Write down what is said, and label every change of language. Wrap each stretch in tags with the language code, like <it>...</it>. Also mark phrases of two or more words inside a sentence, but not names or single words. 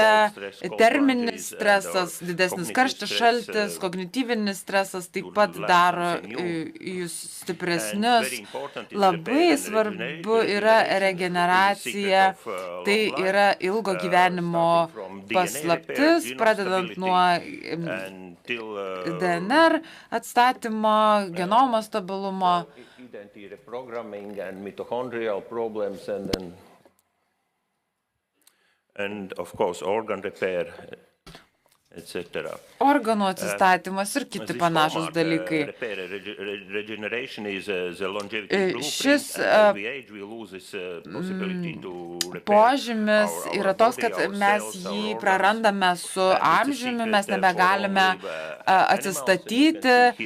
<lt>Terminis stresas, didesnis karštis, šaltis, kognityvinis stresas taip pat daro jūs stipresnius. Labai svarbu yra regeneracija, tai yra ilgo gyvenimo paslaptis, pradedant nuo DNR atstatymo, genomo stabilumo.</lt> <en>And of course, organ repair, etc.</en> <lt>Organų atsistatymas ir kiti panašus dalykai. Šis požymis yra toks, kad mes jį prarandame su amžiumi, mes nebegalime atsistatyti.</lt>